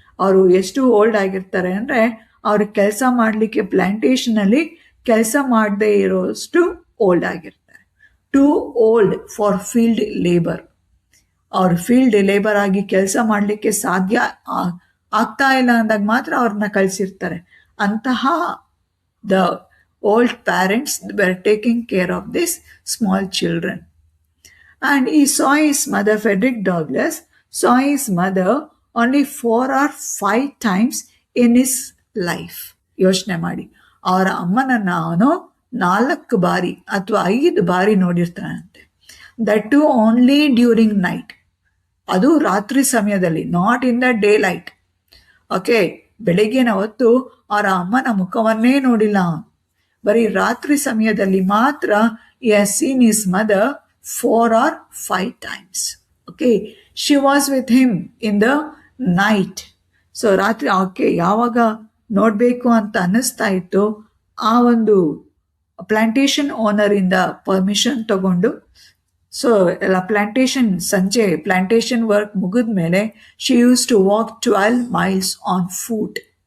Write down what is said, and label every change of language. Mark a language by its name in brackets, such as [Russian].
[Kannada] ಅವರು ಎಷ್ಟು ಓಲ್ಡ್ ಆಗಿರ್ತಾರೆ ಅಂದರೆ ಅವ್ರಿಗೆ ಕೆಲಸ ಮಾಡಲಿಕ್ಕೆ ಪ್ಲಾಂಟೇಶನಲ್ಲಿ ಕೆಲಸ ಮಾಡದೇ ಇರೋಷ್ಟು ಓಲ್ಡ್ ಆಗಿರ್ತಾರೆ. [English] Too old for field labour. [Kannada] ಅವ್ರು ಫೀಲ್ಡ್ ಲೇಬರ್ ಆಗಿ ಕೆಲಸ ಮಾಡಲಿಕ್ಕೆ ಸಾಧ್ಯ ಆಗ್ತಾ ಇಲ್ಲ ಅಂದಾಗ ಮಾತ್ರ ಅವ್ರನ್ನ ಕಳಿಸಿರ್ತಾರೆ. [English] ಅಂತಹ the old parents were taking care of this small children. And he saw his mother, Frederick Douglass saw his mother only 4 or 5 times in his life. [Kannada] ಯೋಚನೆ ಮಾಡಿ, ಅವರ ಅಮ್ಮನನ್ನ ಅವನು 4 ಬಾರಿ ಅಥವಾ 5 ಬಾರಿ ನೋಡಿರ್ತಾನಂತೆ. [English] That to only during night. [Kannada] ಅದು ರಾತ್ರಿ ಸಮಯದಲ್ಲಿ, [English] Not in the daylight. [Kannada] Okay, ಬೆಳಗ್ಗಿನ ಹೊತ್ತು ಅವರ ಅಮ್ಮನ ಮುಖವನ್ನೇ ನೋಡಿಲ್ಲ. ಬರೀ ರಾತ್ರಿ ಸಮಯದಲ್ಲಿ ಮಾತ್ರ [English] he has seen his mother 4 or 5 times. Okay, she was with him in the night. [Kannada] So ರಾತ್ರಿ ಆಕೆ ಯಾವಾಗ ನೋಡಬೇಕು ಅಂತ ಅನ್ನಿಸ್ತಾ ಇತ್ತು, ಆ ಒಂದು ಪ್ಲಾಂಟೇಶನ್ ಓನರಿಂದ ಪರ್ಮಿಷನ್ ತಗೊಂಡು, ಸೊ ಎಲ್ಲ ಪ್ಲಾಂಟೇಶನ್ ಸಂಜೆ ಪ್ಲಾಂಟೇಶನ್ ವರ್ಕ್ ಮುಗಿದ ಮೇಲೆ [English] She use to walk 12 miles on foot.